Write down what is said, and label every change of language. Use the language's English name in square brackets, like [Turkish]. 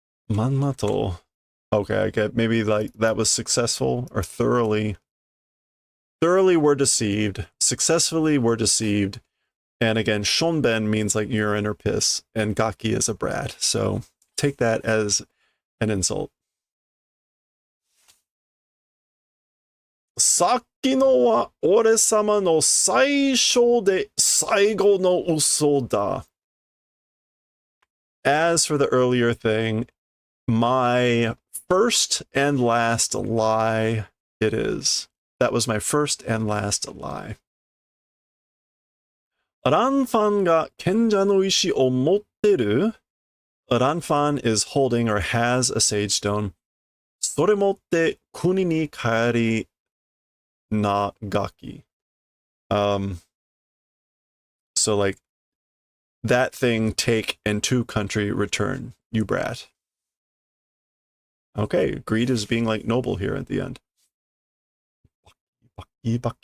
[English] Manmato. Okay, I get maybe like that was successful or thoroughly were deceived, successfully were deceived. And again, shonben means like urine or piss, and gaki is a brat. So take that as an insult. [Japanese] さっきのは俺様の最初で最後の嘘だ. [English] As for the earlier thing, my first and last lie it is. That was my first and last lie. [Japanese] ランファンが賢者の石を持ってる? [English] Ranfan is holding or has a sage stone. [Japanese] それ持って国に帰り na gaki. [English] So like that thing take and to country return, you brat. Okay, greed is being like noble here at the end. Baki.